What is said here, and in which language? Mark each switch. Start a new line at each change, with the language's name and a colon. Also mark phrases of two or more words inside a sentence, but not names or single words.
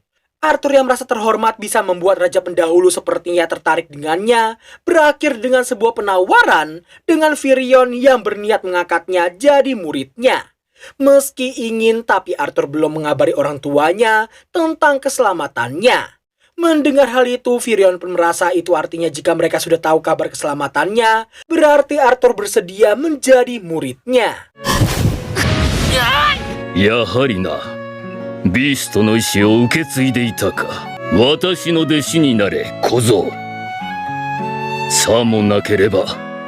Indonesian: Arthur yang merasa terhormat bisa membuat raja pendahulu sepertinya tertarik dengannya, berakhir dengan sebuah penawaran dengan Virion yang berniat mengangkatnya jadi muridnya. Meski ingin, tapi Arthur belum mengabari orang tuanya tentang keselamatannya. Mendengar hal itu, Virion pun merasa itu artinya jika mereka sudah tahu kabar keselamatannya, berarti Arthur bersedia menjadi muridnya.
Japanese: やはりなビーストの意志を受け継いでいたか。私の弟子になれ小僧。さもなければ